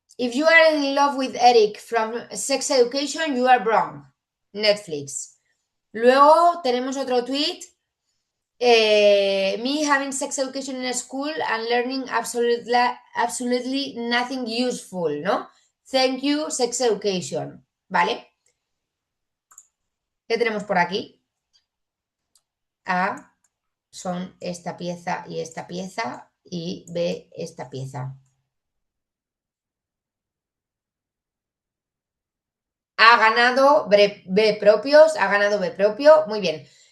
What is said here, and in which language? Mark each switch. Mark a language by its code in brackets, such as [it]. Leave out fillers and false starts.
[en] If you are in love with Eric from Sex Education, you are wrong. Netflix. [es] Luego tenemos otro tweet. [en] Me having sex education in school and learning absolutely nothing useful, [es] ¿no? [en] Thank you, sex education. [es] ¿Vale? ¿Qué tenemos por aquí? A son esta pieza y B esta pieza. Ha ganado B propios, ha ganado B propio, muy bien.